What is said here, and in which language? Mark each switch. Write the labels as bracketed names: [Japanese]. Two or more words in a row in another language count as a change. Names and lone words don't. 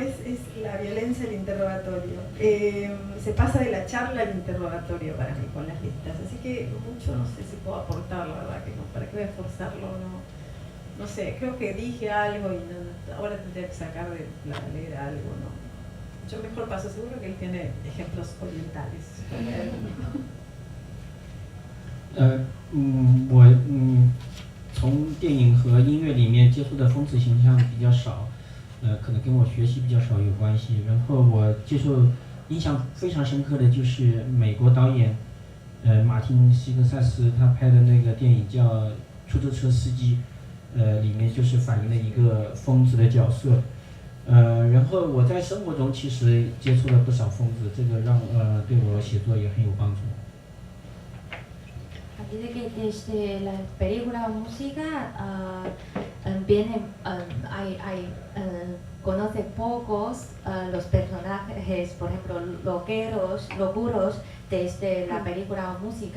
[Spanish] Es la violencia del interrogatorio, se pasa de la charla al interrogatorio para mí con las listas, así que mucho no sé si puedo aportar, la verdad que no, para qué voy a forzarlo, no sé, creo que dije algo y ahora tendría que sacar de leer algo, ¿no? Yo mejor paso, seguro que él tiene ejemplos orientales. [Chinese] 我从电影和音乐里面接触的疯子形象比较少，可能跟我学习比较少有关系。然后我接受印象非常深刻的就是美国导演马丁·西克塞斯他拍的那个电影叫《出租车司机》。里面就是反映了一个疯子的角色，然后我在生活中其实接触了不少疯子，这个让对我写作也很有帮助。 [Spanish] Dice que desde la película o música conoce pocos los personajes, por ejemplo, locuros desde la película o música.